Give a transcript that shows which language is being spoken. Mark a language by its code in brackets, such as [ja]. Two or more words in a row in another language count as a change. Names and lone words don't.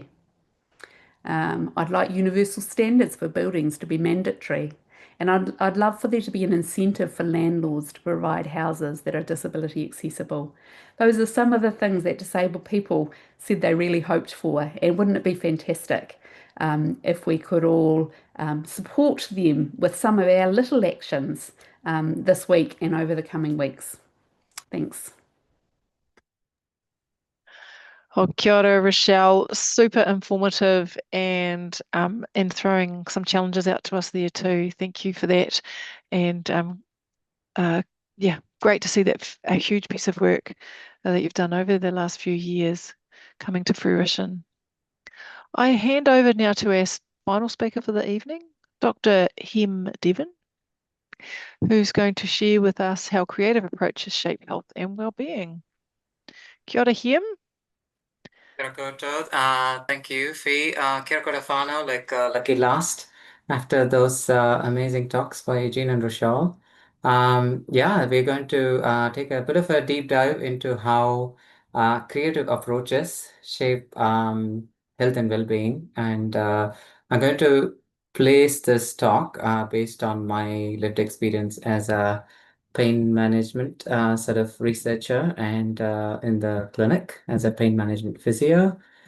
[en] I'd like universal standards for buildings to be mandatory, and I'd love for there to be an incentive for landlords to provide houses that are disability accessible. Those are some of the things that disabled people said they really hoped for, and wouldn't it be fantastic if we could all support them with some of our little actions this week and over the coming weeks. Thanks. Oh, [mi] kia ora, [en] Rachelle. Super informative and throwing some challenges out to us there too. Thank you for that. And yeah, great to see that a huge piece of work that you've done over the last few years coming to fruition. I hand over now to our final speaker for the evening, Dr Devan, who's going to share with us how creative approaches shape health and well-being. [mi] Kia ora, [en] Hem. [mi] Kia ora, [en] thank you, Fee. [mi] Kia ora whānau, [en] lucky last after those amazing talks by Jean and Rachelle. Yeah, we're going to take a bit of a deep dive into how creative approaches shape health and well-being. And I'm going to place this talk based on my lived experience as a pain management sort of researcher and in the clinic as a pain management physio.